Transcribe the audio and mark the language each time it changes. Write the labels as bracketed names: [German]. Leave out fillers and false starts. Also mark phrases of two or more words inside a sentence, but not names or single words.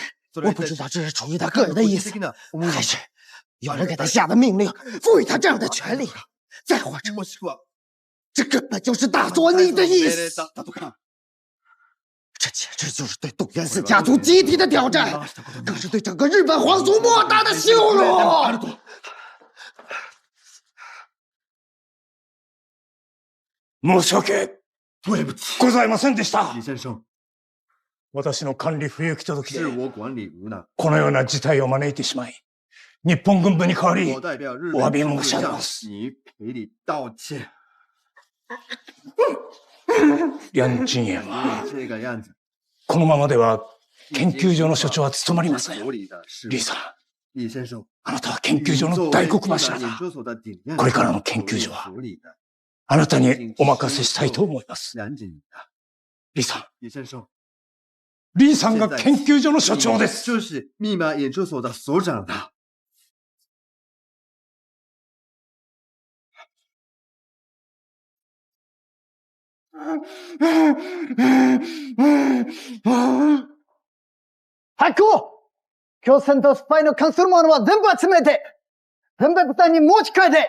[Chinese] 我不知道这是出于他个人的意思，还是有人给他下的命令，赋予他这样的权利，再或者，这根本就是大佐你的意思。这简直就是对东原4家族集体的挑战，更是对整个日本皇族莫大的羞辱。 [Japanese] 申し訳ございませんでした。 [Chinese] 李先生， [Japanese] 私の管理不行き届きで [Chinese] 是我管理无能， [Japanese] このような事態を招いてしまい、日本軍部に代わり [Chinese] 我代表日 [Japanese] お詫び [Chinese] 本 [Japanese] 申し上げます。 [Chinese] 你赔礼道歉。 [Japanese] 梁鎮炎は [Chinese] 这个样子， [Japanese] このままでは研究所の所長は務まりません。 [Chinese] 所里的事 [Japanese] 李さん、 [Chinese] 李先生， [Japanese] あなたは研究所の大黒柱だ。これからの研究所はあなたにお任せしたいと思います。李さん、 [Chinese] 李先生， [Japanese] 李さんが研究所の所長です。 [Chinese] 就是密码研究所的所长的。 [Japanese] 発行共産党スパイの関するものは全部集めて、文博団に持ち帰れ。